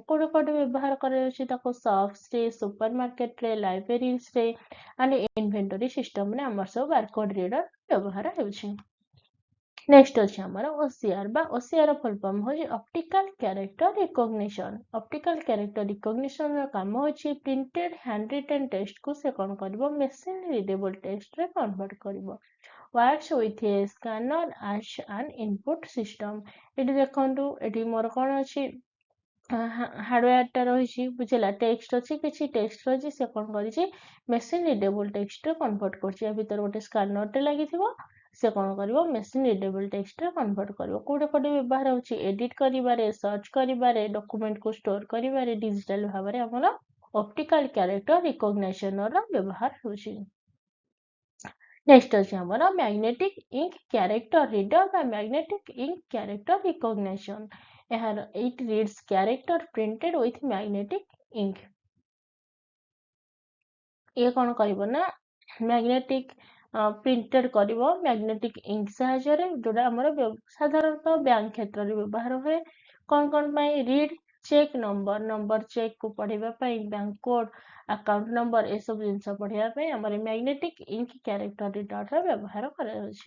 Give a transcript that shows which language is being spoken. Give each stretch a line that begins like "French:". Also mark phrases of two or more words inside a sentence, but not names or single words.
Odia: କୋଉଠି କୋଉଠି ବ୍ୟବହାର କରାଯାଉଛି ତାକୁ ସପ୍ସରେ,
English: super marketରେ,
Odia: ଲାଇବ୍ରେରୀଜରେ
English: and inventory systemରେ
Odia: ଆମର ସବୁ
English: barcode reader
Odia: ବ୍ୟବହାର ହେଉଛି।
English: ନେକ୍ସଟ
Odia: ଅଛି ଆମର
English: OCR ବା OCR full form ହେଉଛି optical character recognition। optical character recognitionର
Odia: କାମ ହେଉଛି
English: printed hand written textକୁ
Odia: ସେ କଣ କରିବ
English: machine readable textରେ convert କରିବ। Works with a scanner as an input system।
Odia: ଏଠି ଦେଖନ୍ତୁ ଏଠି ମୋର କଣ ଅଛି ହାର୍ଡୱେୟାରଟା ରହିଛି ବୁଝିଲା ଟେକ୍ସଟ ଅଛି କିଛି ଟେକ୍ସଟ ରହିଛି ସେ କଣ କରିଛି
English: machine readable textରେ convert
Odia: କରୁଛି। ୟା ଭିତରେ ଗୋଟେ ସ୍କାନରଟେ ଲାଗିଥିବ ସେ କଣ କରିବ
English: machine readable textରେ convert
Odia: କରିବ। କୋଉଠି କୋଉଠି ବ୍ୟବହାର ହଉଛି ଏଡିଟ କରିବାରେ, ସର୍ଚ୍ଚ କରିବାରେ, ଡକୁମେଣ୍ଟକୁ ଷ୍ଟୋର କରିବାରେ ଡିଜିଟାଲ ଭାବରେ ଆମର
English: optical character recognitionର
Odia: ବ୍ୟବହାର ହେଉଛି।
English: ନେକ୍ସଟ
Odia: ଅଛି ଆମର
English: magnetic ink character reader ବା magnetic ink character recognition।
Odia: ଏହାର
English: it reads character printed with magnetic ink।
Odia: ଇଏ କଣ କରିବ ନା
English: magnetic printed
Odia: କରିବ
English: magnetic ink
Odia: ସାହାଯ୍ୟରେ ଯୋଉଟା ଆମର ସାଧାରଣତଃ ବ୍ୟାଙ୍କ କ୍ଷେତ୍ରରେ ବ୍ୟବହାର ହୁଏ। କଣ ପାଇଁ
English: read check number
Odia: ଚେକକୁ ପଢିବା ପାଇଁ
English: bank code account number
Odia: ଏସବୁ ଜିନିଷ ପଢିବା ପାଇଁ ଆମର
English: magnetic ink character readerର
Odia: ବ୍ୟବହାର କରାଯାଉଛି।